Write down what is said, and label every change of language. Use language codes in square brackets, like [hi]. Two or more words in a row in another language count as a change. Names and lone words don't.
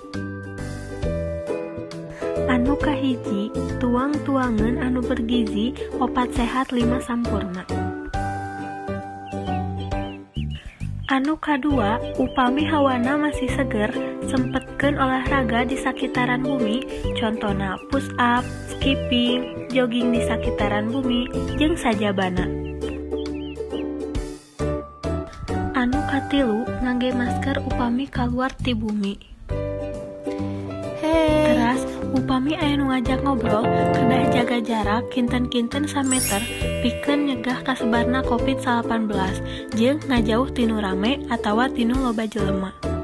[su] Anu kahiji, tuang-tuangeun anu bergizi, opat sehat 5 sampurna. Anu kadua, upami hawana masih seger, sempetkeun olahraga di sekitaran bumi, contona [en] push up, skipping, jogging [su] di sekitaran bumi, jeung sajabana. Anu katilu, ngangge masker upami kaluar ti bumi. Teras, upami aya nu ngajak ngobrol, kedah jaga jarak kinten-kinten sameter pikeun nyegah kasebarna COVID-19 jeung ngajauh tinu rame atawa tinu loba jelema.